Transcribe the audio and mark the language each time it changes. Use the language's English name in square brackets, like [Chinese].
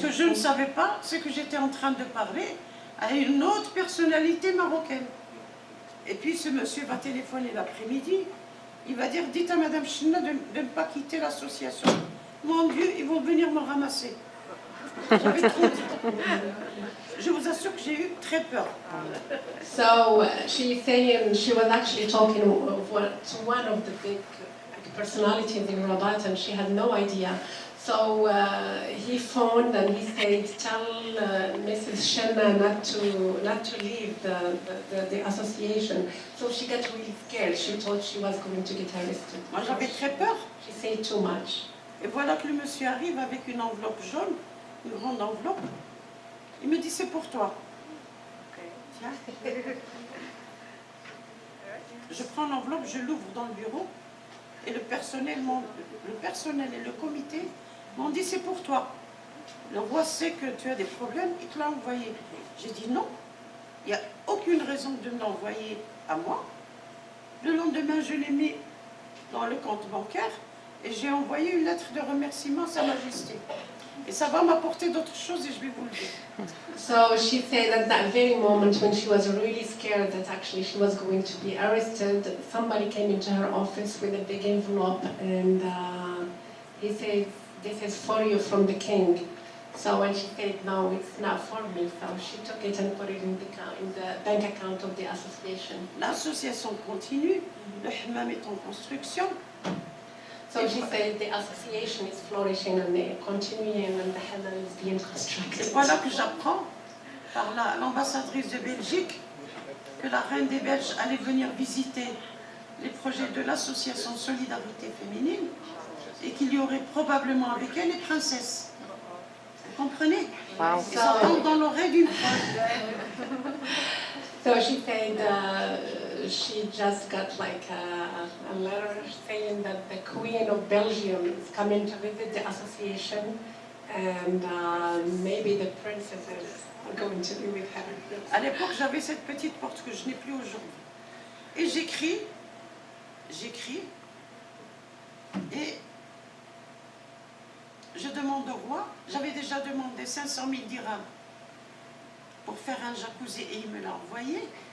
[French] Ce que je ne savais pas, c'est que j'étais en train de parler à une autre personnalité marocaine. Et puis ce monsieur va téléphoner l'après-midi, il va dire, dites à Madame China de ne pas quitter l'association. Mon Dieu, ils vont venir me ramasser. J'avais trop dit. Je vous assure que j'ai eu très peur. [English] So she's saying she was actually talking to one of the big personalities in Rabat, and she had no idea. So he phoned and he said, "Tell Mrs. Shenna not to leave the association." So she got really scared. She thought she was going to get arrested. [French] Moi, j'avais très peur. [English] She said too much. [French] Et voilà que le monsieur arrive avec une enveloppe jaune, une grande enveloppe. Il me dit, c'est pour toi. Tiens. Je prends l'enveloppe, je l'ouvre dans le bureau, et le personnel et le comité m'ont dit, c'est pour toi. Le roi sait que tu as des problèmes, il te l'a envoyé. J'ai dit non, il n'y a aucune raison de me l'envoyer à moi. Le lendemain, je l'ai mis dans le compte bancaire, et j'ai envoyé une lettre de remerciement à Sa Majesté. Et ça va m'apporter d'autres choses et je vais vous le dire. [English] So she said at that very moment when she was really scared that actually she was going to be arrested, somebody came into her office with a big envelope and he said, "This is for you from the king." So when she said, "No, it's not for me," so she took it and put it in the bank account of the association. [French] L'association continue, le hammam est en construction. [English] So she said the association is flourishing and they're continuing and the hammam is being constructed. [French] Et voilà que j'apprends par l'ambassadrice de Belgique que la reine des Belges allait venir visiter les projets de l'association Solidarité Féminine et qu'il y aurait probablement avec elle les princesses. Vous comprenez? [English] Wow. [French] Et ça tombe dans l'oreille d'une folle. [English] So she said she just got like a letter saying that the Queen of Belgium is coming to visit the association and maybe the princesses are going to be with her. [French] À l'époque, j'avais cette petite porte que je n'ai plus aujourd'hui. Et j'écris, et je demande au roi, j'avais déjà demandé 500 000 dirhams pour faire un jacuzzi et il me l'a envoyé.